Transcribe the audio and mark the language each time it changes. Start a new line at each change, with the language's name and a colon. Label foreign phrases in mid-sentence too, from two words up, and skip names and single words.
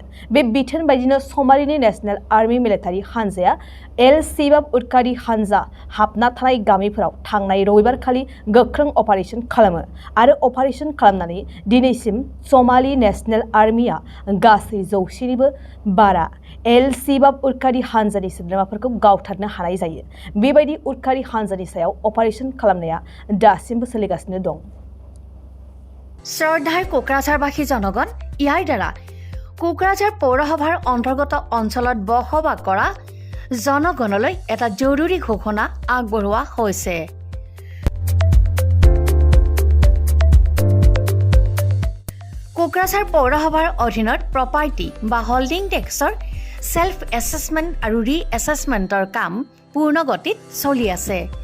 Bodo: बे बिथोन बायदिनो समालिनि नेशनेल आर्मी मिलिटारि हानजाया al-Shabab उदखारि हानजा हाबना थानाय गामिफोराव थांनाय रबिबारखालि गोख्रों अपारेशन खालामो आरो अपारेशन खालामनानै दिनैसिम समालि नेशनेल आर्मीया गासै 100 निबो बारा al-Shabab उदखारि हानजानि सोद्रोमाफोरखौ गावथारनो हानाय जायो। बेबायदि उदखारि हानजानि सायाव अपारेशन खालामनाया दासिमबो सोलिगासिनो दं।
Assamese: শ্ৰদ্ধাৰ কোকৰাঝাৰবাসী জনগণ, ইয়াৰ দ্বাৰা কোকৰাঝাৰ পৌৰসভাৰ অন্তৰ্গত অঞ্চলত বসবাস কৰা জনগণলৈ এটা জৰুৰী ঘোষণা আগবঢ়োৱা হৈছে। কোকৰাঝাৰ পৌৰসভাৰ অধীনত প্ৰপাৰ্টি বা হোল্ডিং টেক্সৰ
English: self assessment
Assamese: আৰু ৰি এছেছমেণ্টৰ কাম পূৰ্ণ গতিত চলি আছে।